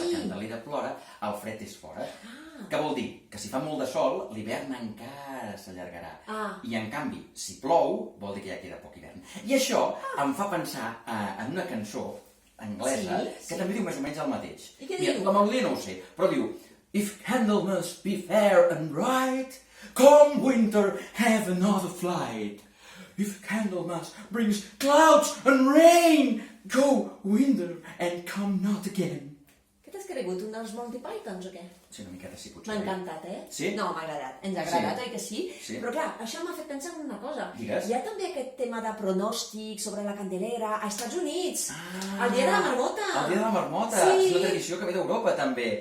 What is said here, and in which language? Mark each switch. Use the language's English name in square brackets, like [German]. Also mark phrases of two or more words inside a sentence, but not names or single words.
[Catalan] la candelera plora, el fred és fora. Què vol dir? Que si fa molt de sol, l'hivern encara s'allargarà. I en canvi, si plou, vol dir que ja queda poc hivern. I això em fa pensar en una cançó anglesa Sí. que també diu més o menys el mateix. I què Mira, diu? la melodia no ho sé, però diu [English] If Candlemas be fair and bright, come winter, have another flight. If Candlemas brings clouds and rain, go winter and come not again. [Catalan] Què t'has cregut, un dels Monty Pythons o què? Sí, una miqueta sí, potser. M'ha encantat, eh? Sí? No, m'ha agradat. Ens ha agradat, Sí. oi que sí? Sí. Però clar, això m'ha fet pensar en una cosa. Digues. Hi ha també aquest tema de pronòstic sobre la candelera a Estats Units. Ah. El dia de la marmota. El dia de la marmota. Sí. És una tradició que ve d'Europa, també.